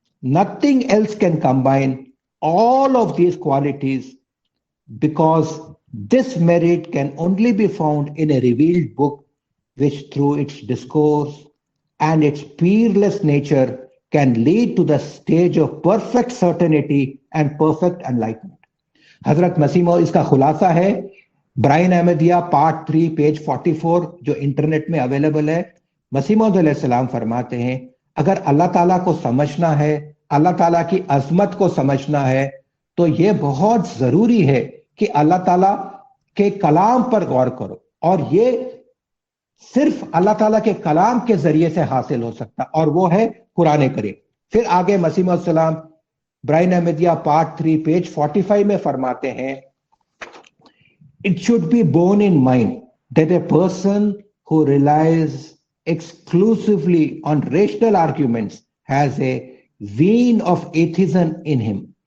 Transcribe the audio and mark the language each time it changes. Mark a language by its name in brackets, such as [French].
[English] Nothing else can combine all of these qualities, because this merit can only be found in a revealed book which through its discourse and its peerless nature can lead to the stage of perfect certainty and perfect enlightenment. [Urdu] حضرت مسیح موعود اس کا خلاصہ ہے Brian Ahmadiyya part 3 page 44 جو internet میں available ہے. مسیح موعود علیہ السلام فرماتے ہیں اگر اللہ تعالیٰ کو سمجھنا ہے، اللہ تعالیٰ کی عظمت کو سمجھنا ہے تو یہ بہت ضروری ہے کہ اللہ تعالیٰ کے کلام پر غور کرو، اور یہ صرف اللہ تعالیٰ کے کلام کے ذریعے سے حاصل ہو سکتا، اور وہ ہے قرآن کریم. پھر آگے مسیح موعود السلام برائن احمدیہ پارٹ 3 پیج 45 میں فرماتے ہیں [English] It should be borne in mind that a person who relies exclusively on rational arguments has a vein of atheism in him.